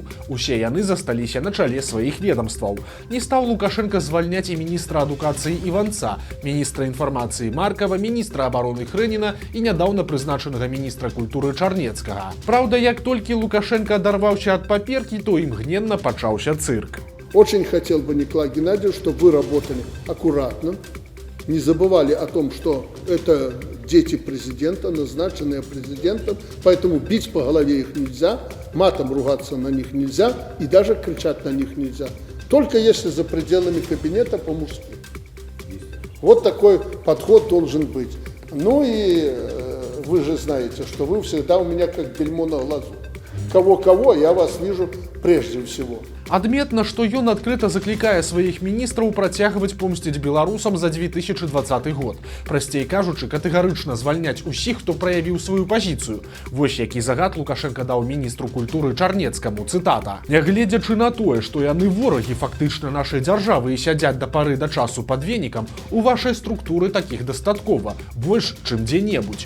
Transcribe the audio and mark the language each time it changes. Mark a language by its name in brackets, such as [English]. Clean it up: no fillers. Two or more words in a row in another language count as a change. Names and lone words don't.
[Belarusian] Усе яны засталіся на чале сваіх ведамстваў. Не стаў Лукашенко звальняць і міністра адукацыі Іванца, міністра інфармацыі Маркава, міністра абароны Хрэніна і нядаўна прызначанага міністра культуры Чарнецкага. Праўда, як толькі Лукашенко адарваўся ад паперкі, то імгненна пачаўся цырк. [Russian] Очень хотел бы, Николай Геннадьевич, чтобы вы работали аккуратно, не забывали о том, что это дети президента, назначенные президентом, поэтому бить по голове их нельзя, матом ругаться на них нельзя и даже кричать на них нельзя. Только если за пределами кабинета по-мужски. Вот такой подход должен быть. Ну и вы же знаете, что вы всегда у меня как бельмо на глазу. Кого-кого, я вас вижу прежде всего. [Belarusian] Адметна, што ён адкрыта заклікае сваіх міністраў працягваць помсціць беларусам за 2020 год. Прасцей кажучы, катэгарычна звальняць усіх, хто праявіў сваю пазіцыю. Вось які загад Лукашенко даў міністру культуры Чарнецкаму, цытата. Нягледзячы на тое, што яны ворагі фактычна нашай дзяржавы і сядзяць да пары да часу пад венікам, у вашай структуры такіх дастаткова, больш, чым дзе-небудзь.